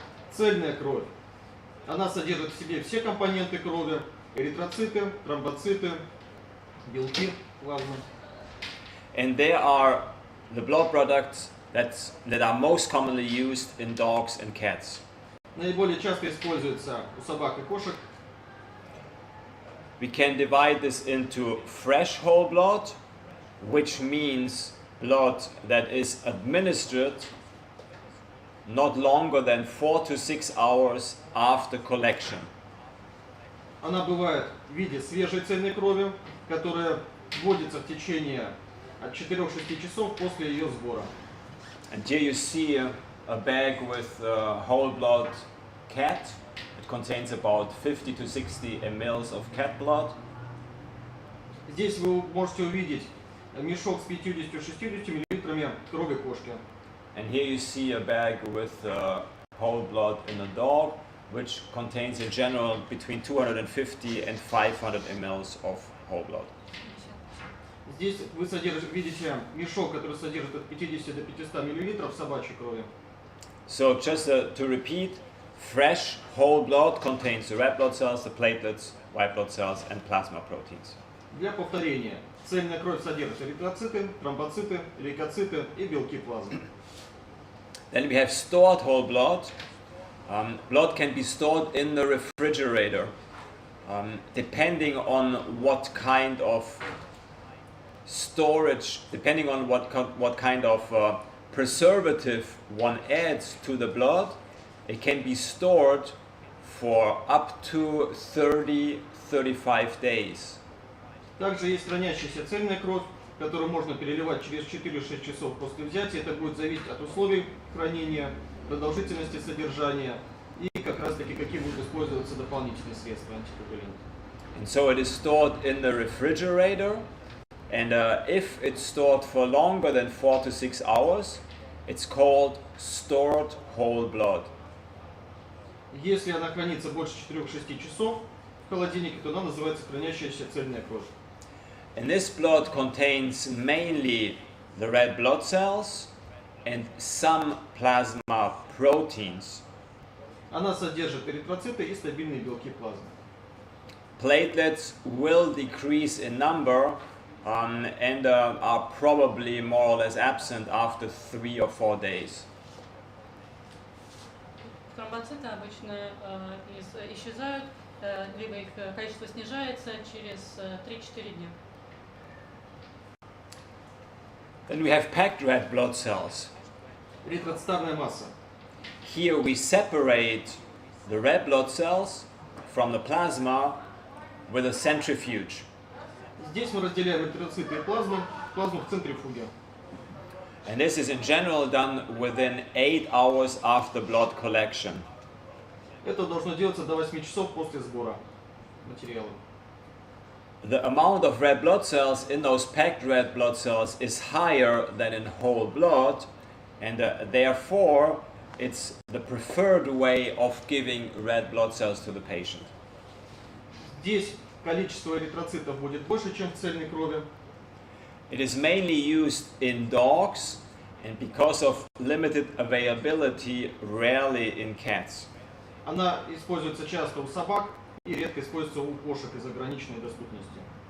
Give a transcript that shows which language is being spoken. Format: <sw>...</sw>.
<ru>Цельная кровь. Она содержит в себе все компоненты крови, эритроциты, тромбоциты, белки, плазмы.</ru> <en>And there are the blood products that are most commonly used in dogs and cats.</en> <ru>Наиболее часто используется у собак и кошек.</ru> <en>We can divide this into fresh whole blood, which means blood that is administered not longer than 4 to 6 hours after collection.</en> <ru>Она бывает в виде свежей цельной крови, которая вводится в течение от 4-6 часов после ее сбора.</ru> <en>And here you see a bag with whole blood cat. It contains about 50 to 60 ml of cat blood.</en> <ru>Здесь вы можете увидеть мешок с 50-60 мл крови кошки.</ru> <en>And here you see a bag with whole blood in a dog, which contains in general between 250 and 500 ml of whole blood.</en> <ru>Здесь вы видите мешок, который содержит от 50 до 500 мл собачьей крови.</ru> <en>So just to repeat, fresh whole blood contains the red blood cells, the platelets, white blood cells, and plasma proteins.</en> <ru>Для повторения, цельная кровь содержит эритроциты, тромбоциты, лейкоциты и белки плазмы.</ru> <en>Then we have stored whole blood. Blood can be stored in the refrigerator. depending on what kind of storage, depending on what kind of preservative one adds to the blood, it can be stored for up to 30-35 days.</en> <ru>Также есть хранящаяся цельная кровь, которую можно переливать через 4-6 часов после взятия. Это будет зависеть от условий хранения, продолжительности содержания и как раз таки какие будут использоваться дополнительные средства антикоагулянты.</ru> <en>And so it is stored in the refrigerator, and if it's stored for longer than 4 to 6 hours, it's called stored whole blood.</en> <ru>Если она хранится больше 4-6 часов в холодильнике, то она называется хранящаяся цельная кровь.</ru> <en>And this blood contains mainly the red blood cells and some plasma proteins.</en> <ru>Она содержит эритроциты и стабильные белки плазмы.</ru> <en>Platelets will decrease in number and are probably more or less absent after 3 or 4 days.</en> <ru>Тромбоциты обычно исчезают, либо их количество снижается через 3-4 дня.</ru> <en>Then we have packed red blood cells.</en> <ru>Эритроцитарная масса.</ru> <en>Here we separate the red blood cells from the plasma with a centrifuge.</en> <ru>Здесь мы разделяем эритроциты и плазму в центрифуге.</ru> <en>And this is in general done within 8 hours after blood collection.</en> <ru>Это должно делаться до 8 часов после сбора материала.</ru> <en>The amount of red blood cells in those packed red blood cells is higher than in whole blood, and therefore it's the preferred way of giving red blood cells to the patient.</en> <ru>Здесь количество эритроцитов будет больше, чем в цельной крови.</ru> <en>It is mainly used in dogs, and because of limited availability, rarely in cats.</en> <ru>Она используется часто у собак и редко используется у кошек из ограниченной доступности.</ru>